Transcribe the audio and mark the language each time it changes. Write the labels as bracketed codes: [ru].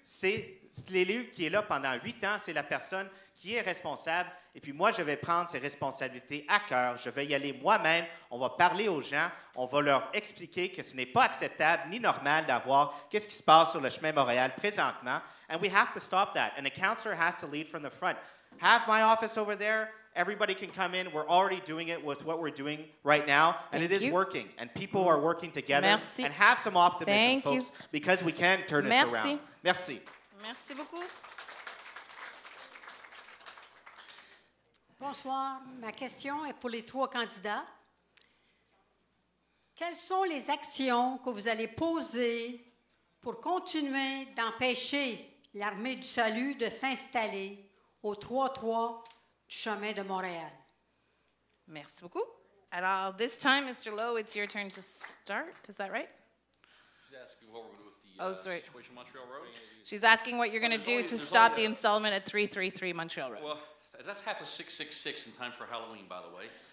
[fr] C'est l'élu qui est là pendant 8 ans. C'est la personne qui est responsable. Et puis moi, je vais prendre ces responsabilités à cœur. Je vais y aller moi-même. On va parler aux gens. On va leur expliquer que ce n'est pas acceptable ni normal d'avoir qu'est-ce qui se passe sur le chemin Montréal présentement. [en] And we have to stop that. And the councillor has to lead from the front. Have my office over there. Everybody can come in. We're already doing it with what we're doing right now, and it is working. And people are working together. [fr] Merci. [en] And have some optimism, folks, because we can turn this around. [fr] Merci. Merci beaucoup. Bonsoir. Ma question est pour les 3 candidats. Quelles sont les actions que vous allez poser pour continuer d'empêcher l'Armée du Salut de s'installer au 3-3 du chemin de Montréal? Merci beaucoup. [en] Alors, this time, Mr. Lowe, it's your turn to start. Is that right? She's asking what we're going to do with Oh, sorry. situation on Montreal Road. She's asking what you're going to do to stop the installment at 333 Montreal Road. Well, that's half of 666 in time for Halloween, by the way.